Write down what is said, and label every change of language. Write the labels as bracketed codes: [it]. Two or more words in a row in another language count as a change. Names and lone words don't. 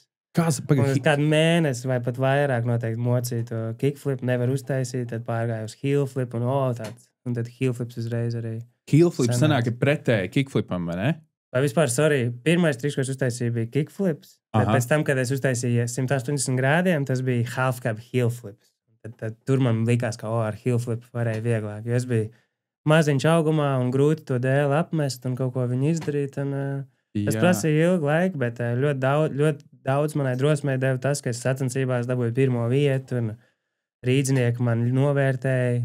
[lv] Kādu mēnesi vai pat vairāk noteikti mocīju to kickflip, nevar uztaisīt, tad pārgāju uz [en] heel flip, [lv] un tad [en] heel flips [lv] uzreiz arī. [en] Heel flips [lv] sanāk ir pretēji kickflipam, vai ne? Vai vispār, pirmais triks, ko es uztaisīju, bija kickflips, bet pēc tam, kad es uztaisīju 180 grādiem, tas bija [en] half cab heel flips. [lv] Tad tur man likās, ka ar [en] heel flip [lv] varēja vieglāk, jo es biju maziņš augumā un grūti to dēli apmest un kaut ko viņu izdarīt. Un, tas prasīja ilgu laiku, bet ļoti daudz manai drosmei deva tas, ka es sacensībās dabūju pirmo vietu un rīdzinieki man novērtēja.